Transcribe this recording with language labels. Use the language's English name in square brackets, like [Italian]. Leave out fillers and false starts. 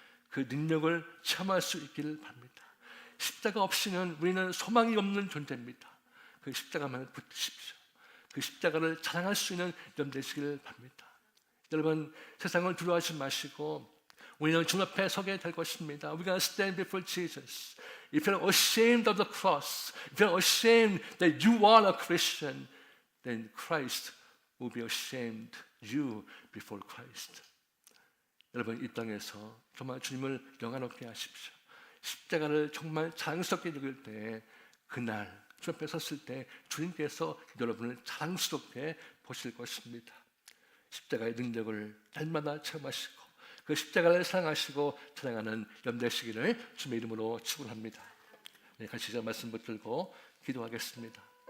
[Korean] 그 능력을 체험할 수 있기를 바랍니다. 십자가 없이는 우리는 소망이 없는 존재입니다. 그 십자가만을 붙드십시오. 그 십자가를 자랑할 수 있는 점 되시기를 바랍니다. 여러분, 세상을 두려워하지 마시고 우리는 주 앞에 서게 될 것입니다. [English] We're going to stand before Jesus. If you're ashamed of the cross, if you're ashamed that you are a Christian, then Christ will be ashamed you before Christ. [Korean] 여러분, 이 땅에서 정말 주님을 영화롭게 하십시오. 십자가를 정말 자랑스럽게 여길 때 그날 주 앞에 섰을 때 주님께서 여러분을 자랑스럽게 보실 것입니다. 십자가의 능력을 날마다 체험하시고 그 십자가를 사랑하시고 찬양하는 염 되시기를 주님의 이름으로 축원합니다. 네, 같이 저 말씀 붙들고 기도하겠습니다.